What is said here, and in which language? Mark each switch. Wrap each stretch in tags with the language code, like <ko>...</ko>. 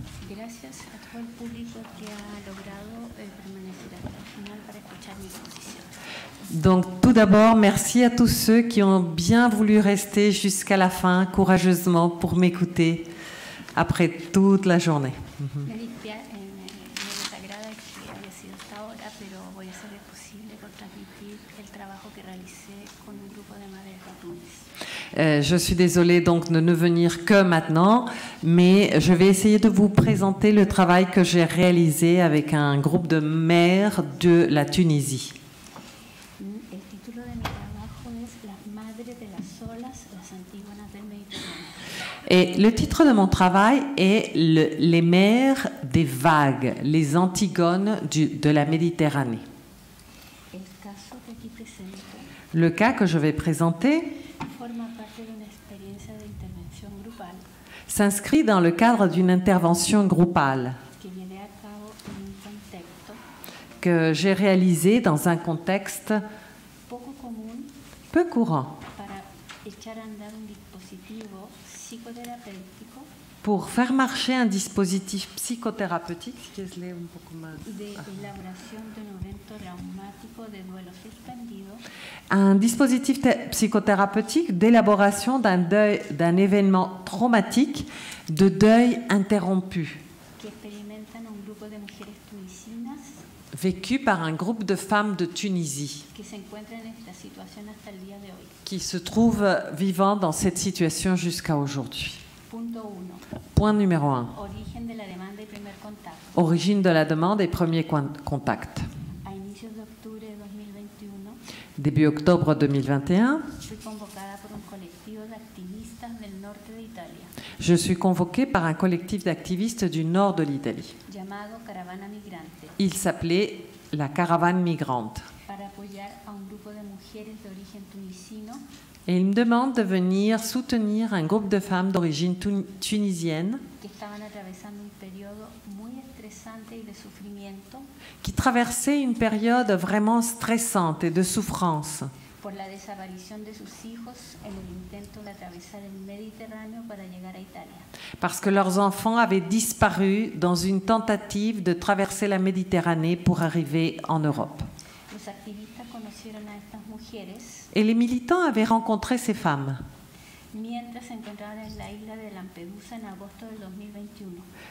<es>Gracias a todo el público que ha logrado permanecer hasta el final para escuchar mi exposición.</es> <fr>Donc tout d'abord, merci à tous ceux qui ont bien voulu rester jusqu'à la fin, courageusement, pour m'écouter après toute la journée.</fr> <es>Me desagrada que haya sido hasta ahora, pero voy a hacer lo posible por transmitir el trabajo que realicé con un grupo de madres de Túnez.</es> <fr>Je suis désolée donc de ne venir que maintenant, mais je vais essayer de vous présenter le travail que j'ai réalisé avec un groupe de mères de la Tunisie.</fr> <es>El título de mi trabajo es Las madres de las olas, las antígonas del Mediterráneo.</es> <fr>Et le titre de mon travail est Les mères des vagues, les Antigones de la Méditerranée.</fr> <es>El caso que aquí presento</es> <fr>Le cas que je vais présenter</fr> <es>forma parte de una experiencia de intervención grupal</es> <fr>s'inscrit dans le cadre d'une intervention groupale</fr> <es>que llevé a cabo en un contexto</es> <fr>que j'ai réalisée dans un contexte</fr> <es>poco común</es> <fr>peu courant</fr> <es>para echar a andar un dispositivo dispositivo psicoterapéutico</es> <fr>pour faire marcher un dispositif psychothérapeutique,</fr> <es>si quieres leer un poco más. de elaboración de un evento traumático de duelo suspendido</es> <fr>Un dispositif psychothérapeutique d'élaboration d'un événement traumatique de deuil interrompu,</fr> <es>que experimentan un grupo de mujeres tunisinas</es> <fr>vécu par un groupe de femmes de Tunisie</fr> <es>que se encuentran en esta situación hasta el día de hoy.</es> <fr>qui se trouvent vivant dans cette situation jusqu'à aujourd'hui.</fr> <es>Punto 1.</es> <fr>Point numéro 1.</fr> <es>Origen de la demanda y primer contacto.</es> <fr>Origine de la demande et premier contact.</fr> <es>A inicios de octubre de 2021</es> <fr>Début octobre 2021,</fr> <es>fui convocada por un colectivo de activistas del norte de Italia</es> <fr>je suis convoquée par un collectif d'activistes du nord de l'Italie.</fr> <es>llamado Caravana Migrante</es> <fr>Il s'appelait la Caravane Migrante.</fr> <es>para apoyar a un grupo de mujeres de origen tunisino</es> <fr>Et il me demande de venir soutenir un groupe de femmes d'origine tunisienne</fr> <es>que estaban atravesando un periodo muy estresante y de sufrimiento</es> <fr>qui traversait une période vraiment stressante et de souffrance</fr> <es>por la desaparición de sus hijos en el intento de atravesar el Mediterráneo para llegar a Italia.</es> <fr>parce que leurs enfants avaient disparu dans une tentative de traverser la Méditerranée pour arriver en Europe.</fr> <es>Los activistas conocieron a estas mujeres</es> <fr>Et les militants avaient rencontré ces femmes</fr> <es>mientras se encontraban en la isla de Lampedusa en agosto del 2021.</es>